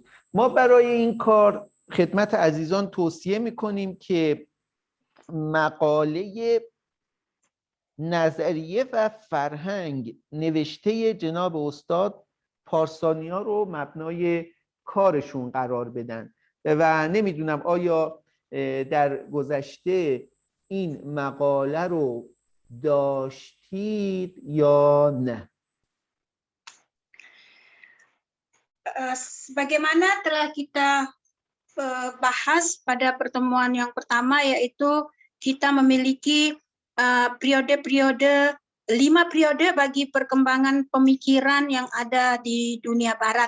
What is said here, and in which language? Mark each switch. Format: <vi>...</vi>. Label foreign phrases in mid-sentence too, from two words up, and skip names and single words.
<fa>ما برای این کار خدمت عزیزان توصیه میکنیم که مقاله نظریه و فرهنگ نوشته جناب استاد پارسانیا رو مبنای کارشون قرار بدن و نمیدونم آیا در گذشته این مقاله رو داشتید یا نه.</fa> <id>Sebagaimana telah kita bahas pada pertemuan yang pertama, yaitu kita memiliki periode-periode 5 periode bagi perkembangan pemikiran yang ada di dunia barat.</id>